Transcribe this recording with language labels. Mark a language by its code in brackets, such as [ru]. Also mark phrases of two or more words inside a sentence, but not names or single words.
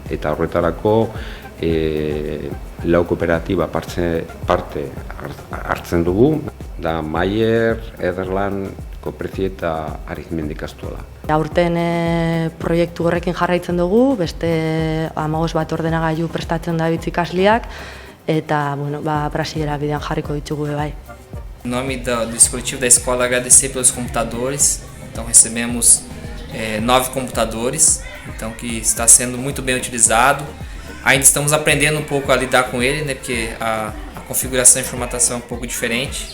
[eu] Eta horretarako lau kooperatiba parte hartzen dugu, da Maier, Ederlan, Koprezi eta Arizmendi ikastola. Aurten proiektu horrekin jarraitzen dugu, beste 15 bat ordenagailu prestatzen da ikasliak, eta Brasilera bidean jarriko ditugu bai. [pt] Em nome do dispositivo da escola, agradecer pelos computadores. Então recebemos 9 computadores, então que está sendo muito bem utilizado. Ainda estamos aprendendo um pouco a lidar com ele, porque a configuração de formatação é um pouco diferente.